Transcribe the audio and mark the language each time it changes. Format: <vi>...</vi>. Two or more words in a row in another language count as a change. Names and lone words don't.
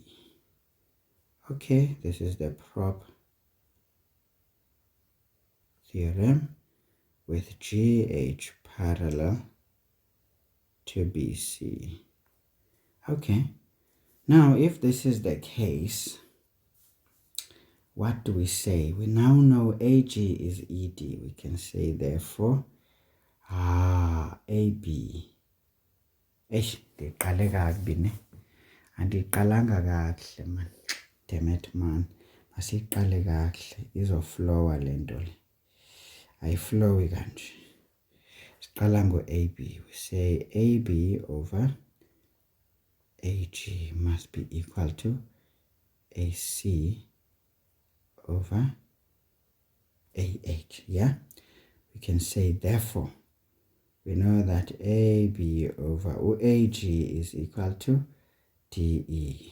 <en>Okay, this is the prop theorem with GH parallel to BC. Okay, now if this is the case, what do we say? We now know AG is ED. We can say, therefore, AB.</en> <xh>Ndiqale kakubi ne. Andiqalanga kakuhle man.</xh> <en>Damn it man.</en> <xh>Masiqale kakuhle. Izoflowa le nto le. Ayiflowi kanje. Siqala ngo-AB.</xh> <en>We say AB over AG must be equal to AC over AH, yeah? We can say, therefore, we know that AB over AG is equal to DE.</en>